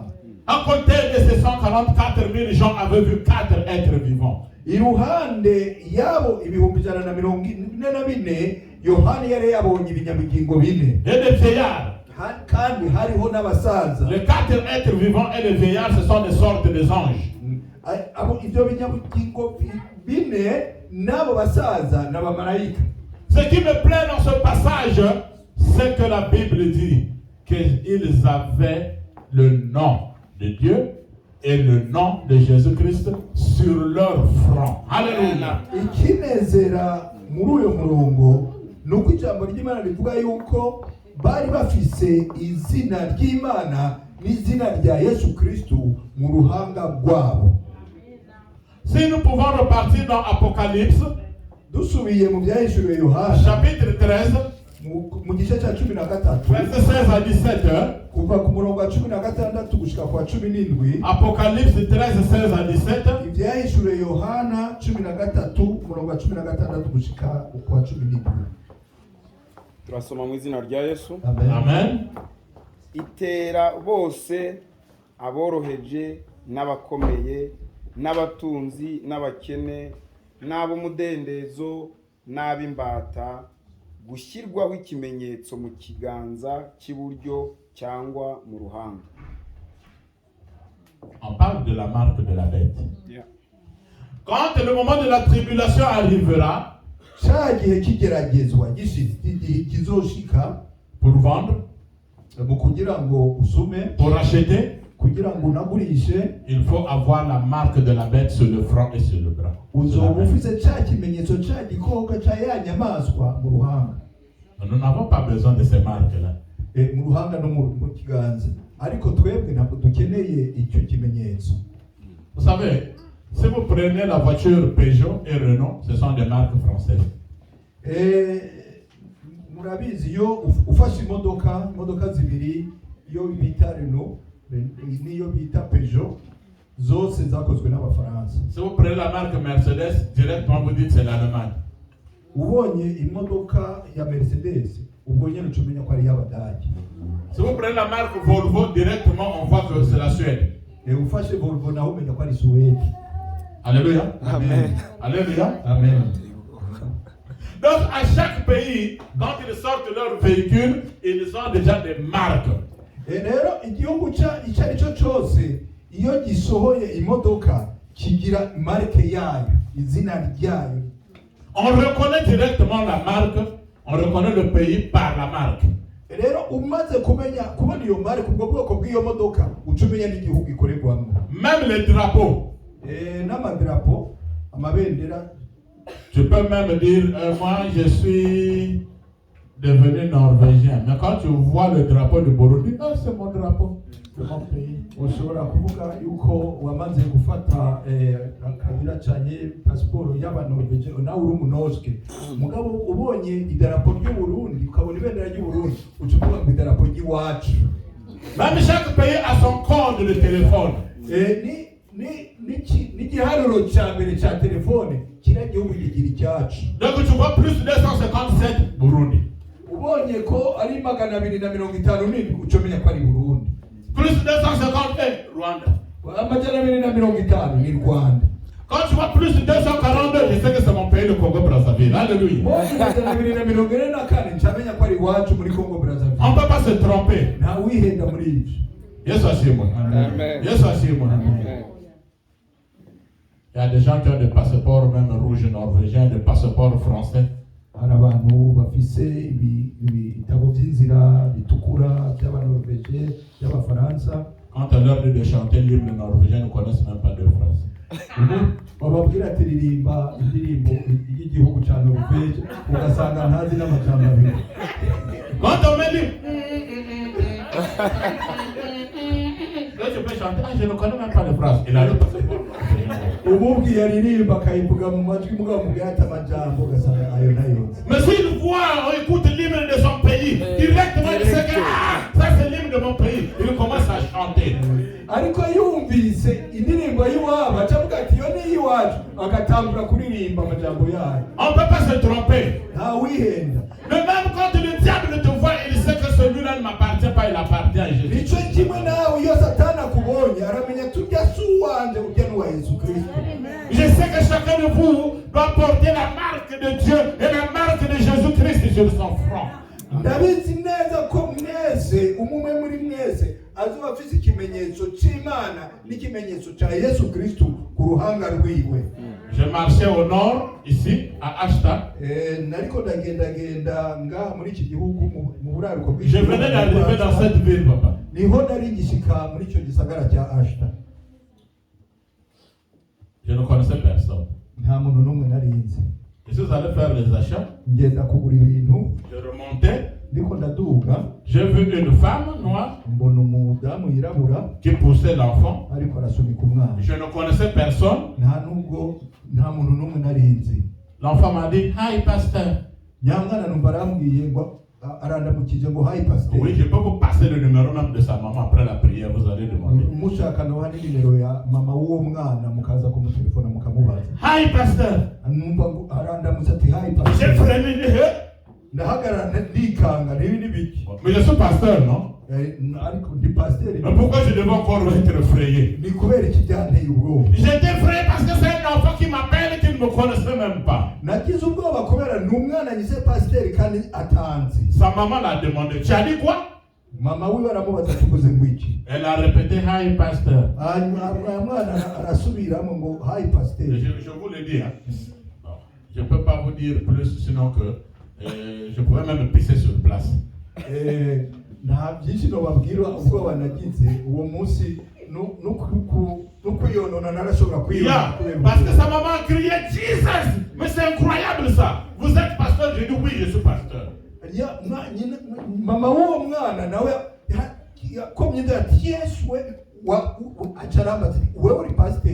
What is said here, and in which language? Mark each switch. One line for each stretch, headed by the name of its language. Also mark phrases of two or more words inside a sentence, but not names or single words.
French: À côté de ces 144 000 gens avaient vu 4 êtres vivants.
Rundi: Iruhande yabo ibihumbi 144 Yohani yari yabonye ibinyabugingo bine.
French: Et des vieillards.
Rundi: Kandi hariho n'abasaza.
French: Les 4 êtres vivants et les vieillards, ce sont des sortes des anges.
Rundi: Abo ibyo binyabugingo bine nabo basaza n'abamarayika.
French: Ce qui me plaît dans ce passage, c'est que la Bible dit qu'ils avaient le nom de Dieu et le nom de Jésus-Christ sur leur front. Alléluia.
Rundi: Ikinezera muri uyo murongo nuko ijambo ry'Imana rivuga yuko bari bafise izina ry'Imana n'izina rya Yesu Kristo mu ruhanga rwabo.
French: Si nous pouvons repartir dans Apocalypse,
Rundi: dusubiye mu byahishuriwe Yohana
French: chapitre 13,
Rundi: mu gice cya 13
French: verset 16 à 17,
Rundi: kuva ku murongo wa 16 gushika kwa 17.
French: Apocalypse 13, 16 à 17,
Rundi: Ibyahishuriwe Yohana 13 umurongo wa 16 gushika kwa 17. turasoma mu izina rya Yesu. Amen. Itera bose aboroheje n'abakomeye n'abatunzi n'abakene n'ab'umudendezo n'ab'imbata gushyirwaho ikimenyetso mu kiganza cy'iburyo cyangwa mu ruhanga.
French: On parle de la marque de la bête. Yeah. Quand le moment de la tribulation arrivera,
Rundi: cya gihe kigeragezwa kizoshika
French: pour vendre,
Rundi: mu kugira ngo usume,
French: pour acheter,
Rundi: kugira ngo unagurishe,
French: il faut avoir la marque de la bête sur le front et sur le bras.
Rundi: uzoba ufise cya kimenyetso cya gikoko cya ya nyamaswa mu ruhanga.
French: Nous n'avons pas besoin de ces marques-là.
Rundi: Mu ruhanga no mu kiganza, ariko twebwe ntabwo dukeneye icyo kimenyetso.
French: Vous savez, si vous prenez la voiture Peugeot et Renault, ce sont des marques françaises.
Rundi: Murabizi iyo ufashe imodoka zibiri, iyo bita Renault n'iyo bita Peugeot, zose zakozwe n'abafaransa.
French: Si vous prenez la marque Mercedes, directement vous dites c'est l'Allemagne.
Rundi: Ubonye imodoka ya Mercedes, ubwo nyine ucumenya ko ari y'Abadage.
French: Si vous prenez la marque Volvo, directement on voit que c'est la Suède.
Rundi: Ufashe Volvo naho umenya ko ari Suède.
French: Alléluia. Amen. Alléluia. Amen. Donc à chaque pays, quand ils sortent leur véhicule, ils ont déjà des marques.
Rundi: Rero igihugu icyo ari cyo cyose iyo gisohoye imodoka kigira marke yayo, izina ryayo.
French: On reconnaît directement la marque, on reconnaît le pays par la marque.
Rundi: Rero umaze kubona iyo marke, ubwo bwoko bw'iyo modoka ucumenya n'igihugu ikorerwamo.
French: Même les drapeaux.
Rundi: N'amadrapo, amabendera.
French: Tu peux même dire, moi je suis devenu norvégien. Mais quand tu vois le drapeau du Burundi, ah, c'est mon drapeau, c'est mon pays.
Rundi: Ushobora kuvuga yuko wamaze gufata akabira cyane pasiporo y'Abanorvege, nawe uri umunoske. Mugabo ubonye idarapo ry'u Burundi, ukabona ibendera ry'u Burundi, ucuvuga ngo idarapo ry'iwacu.
French: Même chaque pays a son code de téléphone.
Rundi: N'igiharuro cya mbere cya telefone kiriya gihugu kigira icyacu.
French: Donc tu vois plus 257 Burundi.
Rundi: Ubonye ko ari 257 ucomenya ko ari Burundi.
French: Plus 251 Rwanda.
Rundi: Amajana 250 ni Rwanda.
French: Quand tu vois plus 242, je sais que c'est mon pays, le Congo-Brazzaville. Alléluia. On ne peut pas se tromper.
English: Yes, Amen. Yes, Amen.
French: Il y a des gens qui ont des passeports même rouges norvégiens, des passeports français.
Rundi: Hari abantu bafise ibitabo by'inzira bitukura by'Abanorvege, by'Abafaransa.
French: Quand on leur dit de chanter l'hymne norvégien, ils ne connaissent même pas deux phrases.
Rundi: Bababwira ati ririmba indirimbo y'igihugu cya Norvege, ugasanga ntazi n'amajambo abiri.
French: Quand on me dit là je peux chanter, je ne connais même pas les phrases. Il a le passeport.
Rundi: Umubwiye aririmba akayivuga mu majwi mugabo mugata amajambo ugasanga ayo nayo.
French: Mais s'il voit, on écoute l'hymne de son pays, directement il sait que ça c'est l'hymne de mon pays. Il commence à chanter.
Rundi: Ariko yumvise indirimbo y'iwabo acavuga ati yo ni iwacu, agatangura kuririmba amajambo yayo.
French: On ne peut pas se tromper.
Rundi: Nta wihenda.
French: Mais même quand le diable te voit, il sait que celui-là ne m'appartient pas, il appartient à Jésus.
Rundi: Nicyo kimwe nawe iyo Satani akubonye aramenya tujya si uwanje ujya n'uwa Yesu Kristo.
French: Je sais que chacun de vous doit porter la marque de Dieu et la marque de Jésus-Christ sur son front.
Rundi: Ndabizi neza ko mwese umwe muri mwese azoba afite ikimenyetso cy'Imana n'ikimenyetso cya Yesu Kristo ku ruhanga rwiwe.
French: Je marchais au nord, ici, à Ashta.
Rundi: Nariko ndagenda nga muri iki gihugu mu buraruko bw'iki.
French: Je venais d'arriver dans cette ville, papa.
Rundi: Niho nari ngishika muri icyo gisagara cya Ashta.
French: Je ne connaissais personne.
Rundi: Nta muntu n'umwe nari nzi.
French: Je suis allé faire les achats.
Rundi: Ngenda kugura ibintu.
French: Je remontais.
Rundi: Ndiko ndaduga.
French: J'ai vu une femme noire
Rundi: Mbona umudamu yirabura
French: qui poussait l'enfant.
Rundi: ariko arasunika umwana.
French: Je ne connaissais personne.
Rundi: Nta muntu n'umwe nari nzi.
French: L'enfant m'a dit, hi pasteur.
Rundi: Nyamwana numva arambwiye ngo arandamukije ngo hi pasteur.
French: Oui, je peux vous passer le numéro même de sa maman après la prière, vous allez demander.
Rundi: Mushaka no hani nimero ya mama w'uwo mwana mukaza kumutelefona mukamubaza.
French: Hi pasteur.
Rundi: Numva arandamutse ati hi
French: J'ai pasteur. freiné les
Rundi: Ndahagarara ndikanga nibi nibiki.
French: Mais je suis pasteur, non?
Rundi: Ariko ndi pasteur.
French: Mais pourquoi je devais encore être effrayé?
Rundi: Ni kubera iki byanteye ubwoba.
French: J'étais effrayé parce que c'est un enfant qui m'appelle qui ne me connaissait même pas.
Rundi: Nagize ubwoba kubera ni umwana nyise pasteur kandi atanzi.
French: Sa maman l'a demandé, tu as dit quoi?
Rundi: Mama wiwe aramubaza tukoze ngwiki.
French: Elle a répété, hi pasteur.
Rundi: Mwana arasubiramo ngo hi pasteur.
French: Je vous le dis, hein. Je ne peux pas vous dire plus, sinon que je pourrais même pisser sur place. Nta byinshi nobabwira ubwoba nagize uwo munsi no kwiyonona narashobora kwiyonona. Parce que sa maman criait Jesus. Mais c'est incroyable ça. Vous êtes pasteur? J'ai dit oui, je suis pasteur.
Rundi: Mama w'uwo mwana nawe yakomye ati Yesu we acharamba ati wewe uri pasteur.